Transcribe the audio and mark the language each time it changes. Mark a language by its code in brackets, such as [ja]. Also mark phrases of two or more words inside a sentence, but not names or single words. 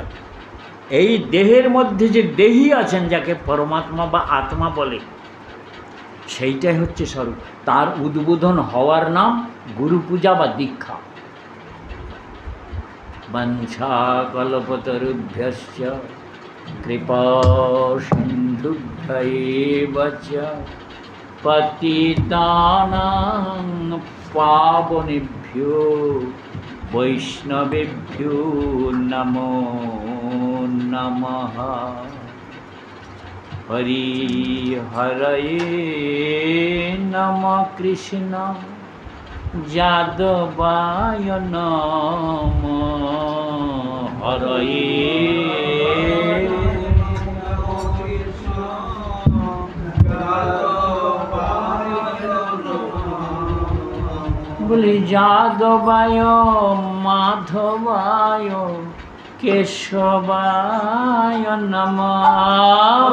[bn] এই দেহের মধ্যে যে দেহী আছেন, যাকে পরমাত্মা বা আত্মা বলে, সেইটাই হচ্ছে স্বরূপ। তার উদ্বোধন হওয়ার নাম গুরু পূজা বা দীক্ষা। [sa] বঞ্ছা কল্পতরুভ্যশ্চ কৃপা সিন্ধুভ্যৈব চ পতিতানাং পাবনেভ্যো বৈষ্ণবেভ্যো নমো নমঃ। হরি হরয়ে নম কৃষ্ণ যাদবায় নম হরয়ে। বলি যাদবায় মাধবায় কেশবায় নমঃ।